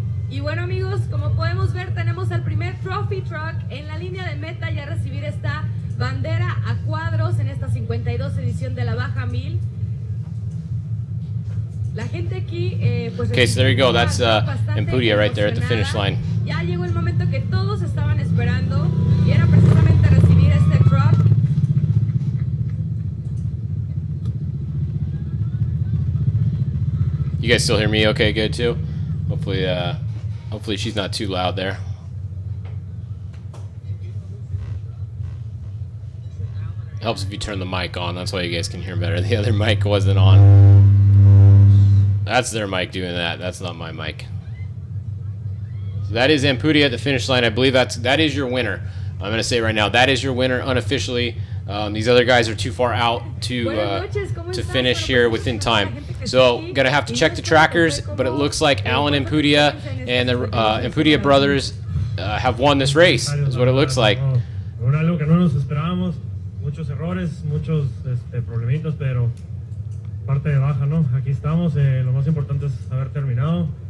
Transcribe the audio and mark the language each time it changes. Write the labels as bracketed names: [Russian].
[Spanish] Y bueno, amigos, como podemos ver, tenemos el primer trophy truck en la línea de meta y a recibir esta bandera a cuadros en esta 52 edición de la Baja 1000. La gente aquí, pues... [English] Okay, so there you go. That's Ampudia right there at the finish line. [Spanish] Ya llegó el momento que todos estaban esperando y era precisamente recibir este truck. [English] You guys still hear me okay, good too? Hopefully she's not too loud there. Helps if you turn the mic on. That's why you guys can hear better. The other mic wasn't on. That's their mic doing that. That's not my mic. So that is Ampudia at the finish line. I believe that is your winner. I'm going to say right now, that is your winner unofficially. These other guys are too far out to finish here within time. So gonna have to check the trackers, but it looks like Alan Ampudia and the Ampudia brothers have won this race. Is what it looks like. [Spanish] Algo que no nos esperábamos, muchos errores, muchos problemitas, pero parte de Baja, ¿no? Aquí estamos. Lo más importante es haber terminado.